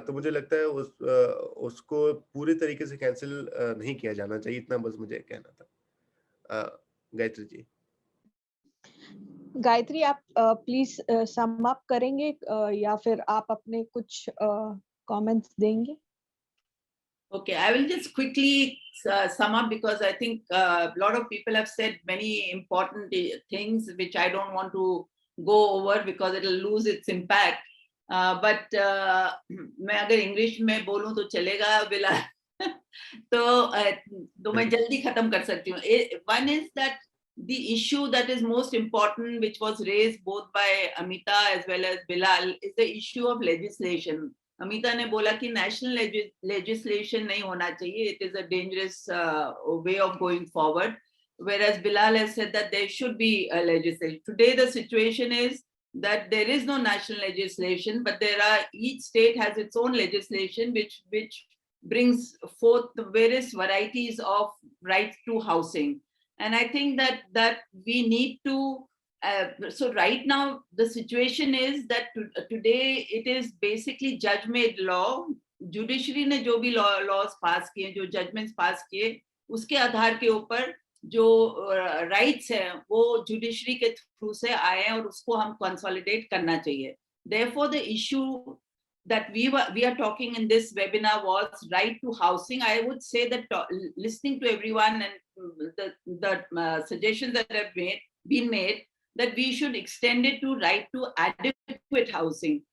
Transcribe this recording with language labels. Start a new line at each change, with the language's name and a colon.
Hindi: तो मुझे लगता है उसको पूरी तरीके से कैंसिल नहीं किया जाना चाहिए, इतना बस मुझे कहना था। गायत्री जी। गायत्री, आप प्लीज सम अप करेंगे या फिर आप अपने कुछ कमेंट्स देंगे?
English: Okay, I will just quickly sum up, because I think a lot of people have said many important things which I don't want to go over because it will lose its impact.
Hindi: But मैं अगर English में बोलूं तो चलेगा बिला तो मैं जल्दी खत्म कर सकती हूँ.
English: One is that the issue that is most important, which was raised both by Amita as well as Bilal, is the issue of legislation.
Hindi: Amita ने बोला कि नेशनल लेजिस्लेशन नहीं होना चाहिए,
English: It is a dangerous way of going forward, whereas Bilal has said that there should be a legislation. Today the situation is that there is no national legislation, but each state has its own legislation which brings forth the various varieties of rights to housing. And I think that we need to so right now the situation is that today it is basically judge made law.
Hindi: Judiciary ने जो भी laws pass किए, जो judgments pass किए, उसके आधार के ऊपर जो rights हैं वो judiciary के through से आए हैं और उसको हम consolidate करना चाहिए.
English: Therefore the issue that we are talking in this webinar was right to housing. I would say that listening to everyone and the suggestions that have been made, that we should extend it to right to adequate housing.